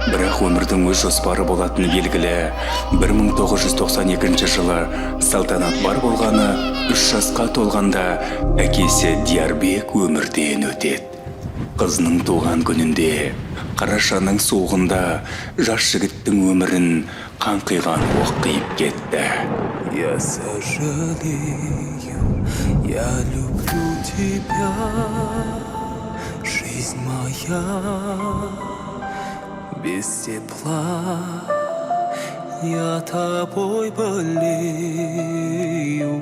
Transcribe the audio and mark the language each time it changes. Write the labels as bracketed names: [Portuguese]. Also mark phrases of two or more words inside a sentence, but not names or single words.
[Kazakh] Бірақ өмірдің өз жоспары болатыны белгілі. 1992 жылы салтанат бар болғаны 3 жасқа толғанда әкесі Диярбек өмірден өтеді. Қызының туған күнінде, қарашаның суығында жас жігіттің өмірін қаңқиған оқ қиып кетті. [Russian] Я сожалею, я люблю тебя, жизнь моя, без тепла я тобой болею.